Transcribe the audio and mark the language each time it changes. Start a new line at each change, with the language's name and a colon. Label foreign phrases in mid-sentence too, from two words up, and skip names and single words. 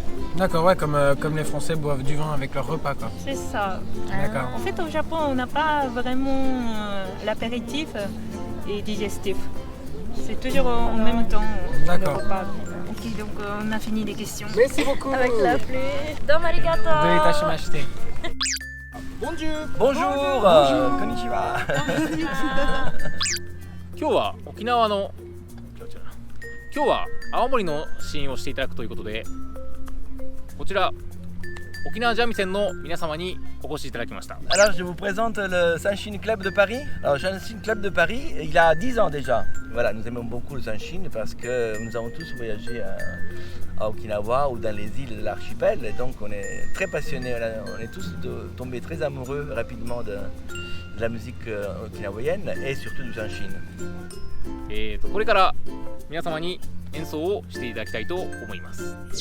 French: D'accord, ouais, comme les Français boivent du vin avec leur repas, quoi. C'est ça. D'accord. En fait, au Japon, on n'a pas vraiment l'apéritif et digestif. C'est toujours en même temps D'accord. le repas. Ok, donc on a fini les questions. Merci beaucoup. Avec la pluie.
Japanese: どうもありがとう. Doitashimashite.
French: Bonjour.
Japanese: Konnichiwa. 今日は沖縄の今日は青森の試飲をしていただくということで、こちら沖縄三味線の皆様にお越しいただきました。
French: Alors je vous présente le Sanshin Club de Paris. Alors le Sanshin Club de Paris, il a 10 ans déjà. Voilà, nous aimons beaucoup le Sanshin parce que nous avons tous voyagé à Okinawa ou dans les îles de l'archipel. Et donc on est très passionnés, on est tous tombés très amoureux rapidement de la musique okinawaïenne et surtout du Sanshin.
Japanese: これから皆様に演奏をしていただきたいと思います。